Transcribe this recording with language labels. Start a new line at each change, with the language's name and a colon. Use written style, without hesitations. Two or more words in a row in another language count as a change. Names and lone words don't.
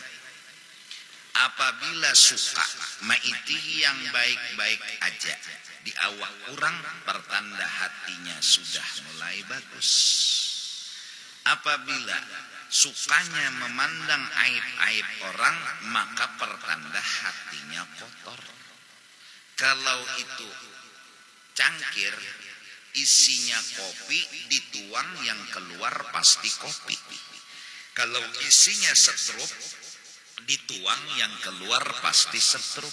Indonesian: Apabila suka maitihi yang baik-baik aja di awak orang, pertanda hatinya sudah mulai bagus. Apabila sukanya memandang aib-aib orang, maka pertanda hatinya kotor. Kalau itu cangkir isinya kopi, dituang yang keluar pasti kopi. Kalau isinya setrup, dituang yang keluar pasti setrup.